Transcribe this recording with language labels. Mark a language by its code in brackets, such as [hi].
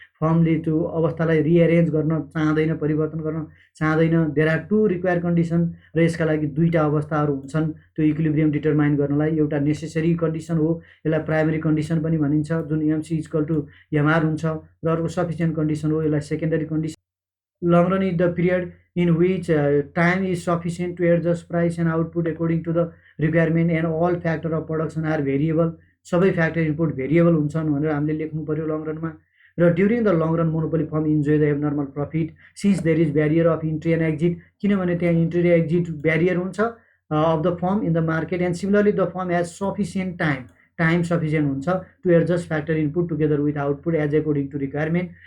[ne] फर्मले त्यो अवस्थालाई रिअरेन्ज गर्न चाहँदैन, परिवर्तन गर्न चाहँदैन। [en] there are two require condition [ne] र यसका लागि दुईवटा अवस्थाहरू हुन्छन् त्यो इक्विलिब्रियम डिटरमाइन गर्नलाई। एउटा नेसेसरी कन्डिसन हो, यसलाई प्राइमेरी कन्डिसन पनि भनिन्छ जुन एमसी इक्वल टु एमआर हुन्छ, र अर्को सफिसियन्ट कन्डिसन हो, यसलाई secondary condition. [en] Long run is the period in which time is sufficient to adjust price and output according to the requirement and all factor of production are variable। [ne] सबै factor input variable हुन्छन् भनेर हामीले लेख्नु पर्यो long रनमा। [en] र during the long run monopoly firm enjoy the abnormal profit since there is barrier of entry and exit, [ne] किनभने त्यहाँ इन्ट्री र एक्जिट ब्यारियर हुन्छ [en] Of the firm in the market and similarly the firm has sufficient time sufficient हुन्छ to adjust factor input together with output as according to requirement.